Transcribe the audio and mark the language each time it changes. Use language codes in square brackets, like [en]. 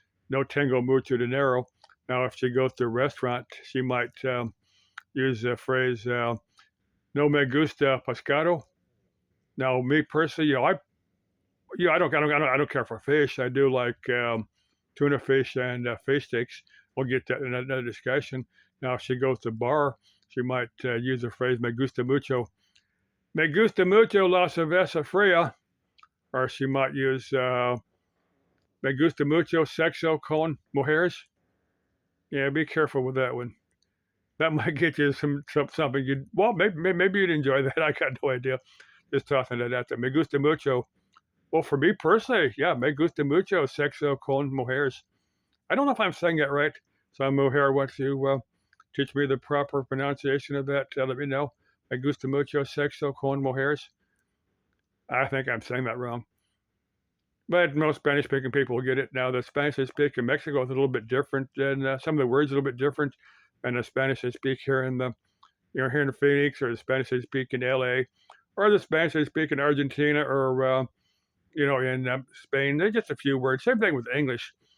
[es] No tengo mucho dinero. [en] Now, if she goes to a restaurant, she might use the phrase, [es] "No me gusta pescado." [en] Now, me personally, I don't care for fish. I do like tuna fish and fish sticks. We'll get that in another discussion. Now, if she goes to a bar, she might use the phrase [es] me gusta mucho la cerveza fría, [en] or she might use [es] me gusta mucho sexo con mujeres. [en] Yeah, be careful with that one. That might get you something maybe you'd enjoy that. I got no idea. Just talking to that. [es] Me gusta mucho. [en] Well, for me personally, yeah, [es] me gusta mucho sexo con mujeres. [en] I don't know if I'm saying that right. So, Mohair wants to teach me the proper pronunciation of that. Let me know. [es] Me gusta mucho sexo con mujeres. [en] I think I'm saying that wrong. But most Spanish speaking people will get it. Now, the Spanish they speak in Mexico is a little bit different, and some of the words are a little bit different than the Spanish they speak here here in Phoenix, or the Spanish they speak in LA, or the Spanish they speak in Argentina, or in Spain. There's just a few words. Same thing with English.